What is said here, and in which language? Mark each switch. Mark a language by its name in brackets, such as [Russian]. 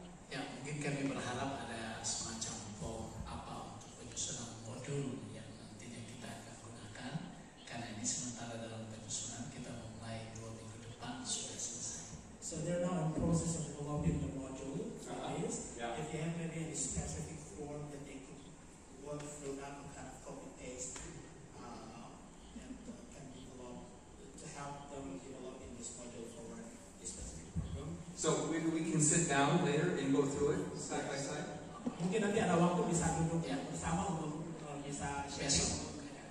[Indonesian] Ya, mungkin kami berharap ada semacam untuk penyusunan modul yang nantinya kita akan gunakan, karena ini sementara dalam penyusunan, kita memulai 2 minggu depan sudah selesai. [English] So they're now in process of developing the module for this. Yeah. If they have maybe any specific form that they could work through, that kind of copy paste and can develop to help them develop in this module for this specific program. So maybe we can sit down later and go through it side by side. [Indonesian] Mungkin nanti ada waktu bisa duduk bersama untuk bisa sharing.